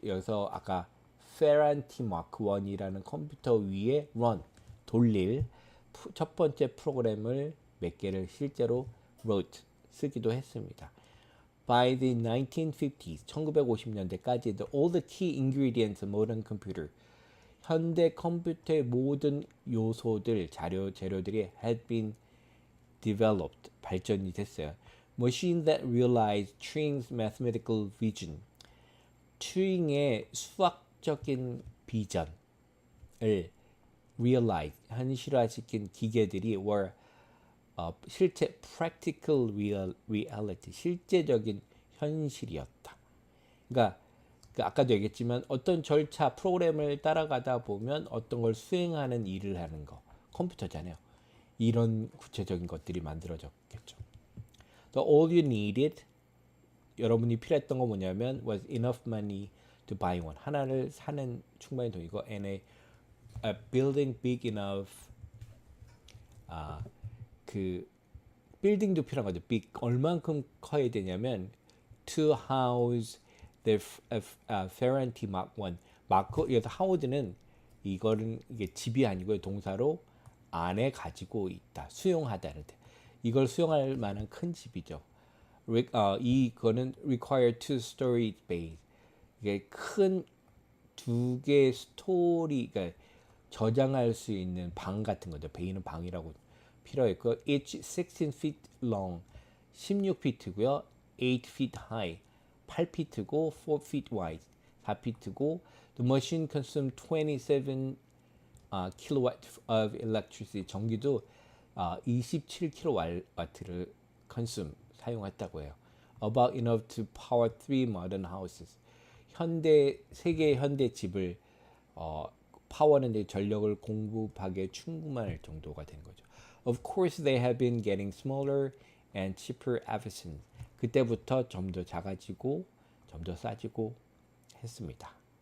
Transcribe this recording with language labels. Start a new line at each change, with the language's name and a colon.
Korean: 여기서 아까 Ferranti Mark I이라는 컴퓨터 위에 돌릴 첫 번째 프로그램을 몇 개를 실제로 쓰기도 했습니다.
English: By the 1950s,
Korean: 1950년대까지,
English: all the key ingredients of modern computer,
Korean: 현대 컴퓨터의 모든 요소들, 재료들이
English: had been developed,
Korean: 발전이 됐어요.
English: Machine that realized Turing's mathematical vision,
Korean: 튜링의 수학적인 비전을
English: realize,
Korean: 현실화시킨 기계들이
English: were 실제 practical reality,
Korean: 실제적인 현실이었다. 그러니까 아까도 얘기했지만 어떤 절차, 프로그램을 따라가다 보면 어떤 걸 수행하는 일을 하는 거, 컴퓨터잖아요. 이런 구체적인 것들이 만들어졌겠죠.
English: So all you needed,
Korean: 여러분이 필요했던 건 뭐냐면
English: was enough money to buy one.
Korean: 하나를 사는 충분히 돈이고
English: and a building big enough.
Korean: 그 빌딩도 필요한 거죠.
English: big
Korean: 얼만큼 커야 되냐면
English: to house the Ferranti Mark I.
Korean: 여기서 house는 이게 집이 아니고요. 동사로 안에 가지고 있다. 수용하다는 데. 이걸 수용할 만한 큰 집이죠.
English: 이거는 require two-story base.
Korean: 이게 큰 두 개의 스토리가 저장할 수 있는 방 같은 거죠. 베이는 방이라고 필요했고,
English: each 16 feet long,
Korean: 16피트고요.
English: 8 feet high,
Korean: 8피트고
English: 4 feet wide,
Korean: 4피트고
English: the machine consumed 27 kilowatt of electricity.
Korean: 전기도 27kW를 사용했다고 해요.
English: About enough to power 3 modern houses.
Korean: 세계 현대 집을 파워는 전력을 공급하기에 충분할 정도가 된 거죠.
English: Of course, they have been getting smaller and cheaper ever since.
Korean: 그때부터 좀 더 작아지고 좀 더 싸지고 했습니다.